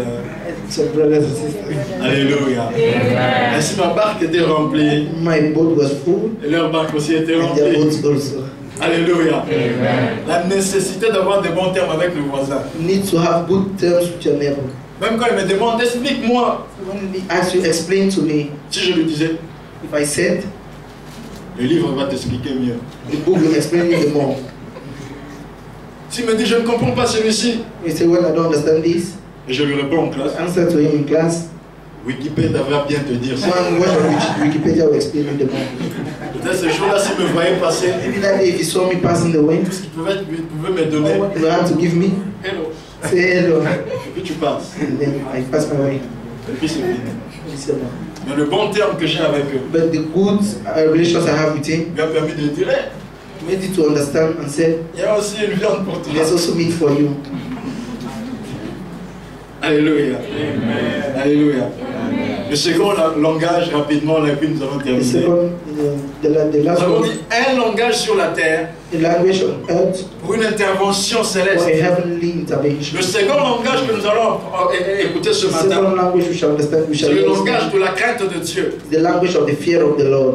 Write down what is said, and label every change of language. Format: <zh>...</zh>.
<en>I ate some brothers and sisters. Alléluia. Amen.</en> <fr>Ainsi, ma barque était remplie.</fr> <en>My boat was full,</en> <fr>Et leur barque aussi était</fr> <en>and their</en> <fr>remplie.</fr> <en>boats also. Alléluia. Amen.</en> <fr>La nécessité d'avoir des bons termes avec le voisin.</fr> <en>You need to have good terms with your neighbor.</en> <fr>Même quand il me demande, explique-moi.</fr> <en>When he asks you, explain to me.</en> <fr>Si je lui disais,</fr> <en>If I said,</en> <fr>le livre va t'expliquer mieux.</fr> <en>the book will explain you the more.</en> <fr>S'il me dit, je ne comprends pas celui-ci,</fr> <en>You say, well, I don't understand this.</en> <fr>et je lui réponds en classe,</fr> <en>Answer to him in class.</en> <fr>Wikipédia va bien te dire ça.</fr> <en>One watch on Wikipedia will explain you the more.</en> <fr>Peut-être ce jour-là, s'il me voyait passer,</fr> <en>Maybe that day, if he saw me passing the way,</en> <fr>tout ce qu'il pouvait me donner,</fr> <en>he will have to give me. hello, Say hello.</en> <fr>et puis tu passes.</fr> <en>And then I pass my way.</en> <fr>Et puis c'est fini.</fr> <en>He said, no.</en> <fr>Mais le bon terme que j'ai avec eux</fr> <en>But the good relations I have with him</en> <fr>m'a permis de dire, hey,</fr> <en>made you to understand and said,</en> <fr>il y a aussi une viande pour toi.</fr> <en>there's also meat for you. Alléluia. Amen. Alléluia.</en> <fr>Le second langage, rapidement, et puis nous allons</fr> <en>The</en> <fr>terminer.</fr> <en>second, the</en> <fr>Nous</fr> <en>last</en> <fr>avons</fr> <en>one,</en> <fr>dit un langage sur la terre</fr> <en>the language on earth</en> <fr>pour une intervention</fr> <en>for a</en> <fr>céleste.</fr> <en>heavenly intervention.</en> <fr>Le second langage que nous allons écouter ce</fr> <en>The</en> <fr>matin,</fr> <en>second language we shall understand, we</en> <fr>c'est</fr> <en>shall</en> <fr>le</fr> <en>understand,</en> <fr>langage de la crainte de Dieu.</fr> <en>the language of the fear of the Lord.</en>